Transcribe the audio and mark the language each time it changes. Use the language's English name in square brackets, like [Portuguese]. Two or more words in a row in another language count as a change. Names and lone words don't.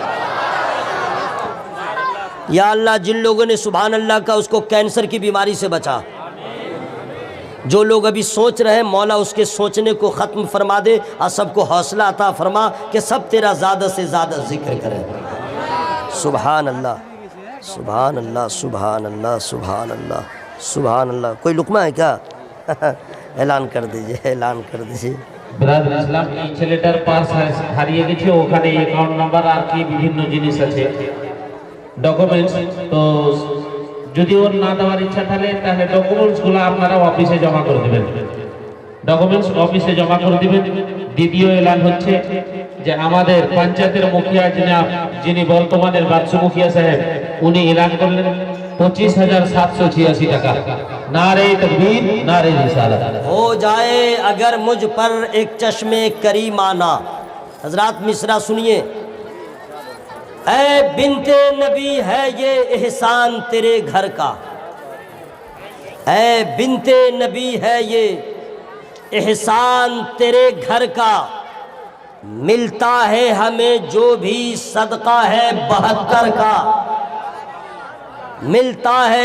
[Urdu] یا اللہ جن لوگوں نے [Arabic] سبحان اللہ [Urdu] کا اس کو کینسر کی بیماری سے بچا، جو لوگ ابھی سوچ رہے ہیں مولا اس کے سوچنے کو ختم فرما دے، اور سب کو حوصلہ عطا فرما کہ سب تیرا زیادہ سے زیادہ ذکر کریں۔ [Arabic] سبحان اللہ سبحان اللہ سبحان اللہ سبحان اللہ سبحان اللہ۔ [Urdu] کوئی لقمہ ہے کیا؟ اعلان کر دیجئے، اعلان کر دیجئے۔ [Bangla] ব্রাদার ইসলাম এই ছেলেটার পার্স হারিয়ে গেছে, ওখানে [English] account number [Bangla] আর কি বিভিন্ন জিনিস আছে, ডকুমেন্টস। তো যদি ওর না দেওয়ার ইচ্ছা থাকে তাহলে ডকুমেন্টসগুলো আপনারা অফিসে জমা করে দেবেন, ডকুমেন্টস অফিসে জমা করে দিবেন। দ্বিতীয় এলান হচ্ছে যে আমাদের পঞ্চায়েতের মুখিয়া যিনি বর্তমানের বাদশা মুখিয়া সাহেব, উনি এলান করলেন 25,786 টাকা। [Urdu] نعرۂ تکبیر، نعرۂ رسالت. ہو جائے اگر مجھ پر ایک چشمے کریمانہ۔ حضرات مصرع سنیے۔ اے بنت نبی ہے یہ احسان تیرے گھر کا، اے بنت نبی ہے یہ احسان تیرے گھر کا، ملتا ہے ہمیں جو بھی صدقہ ہے 72 کا، ملتا ہے۔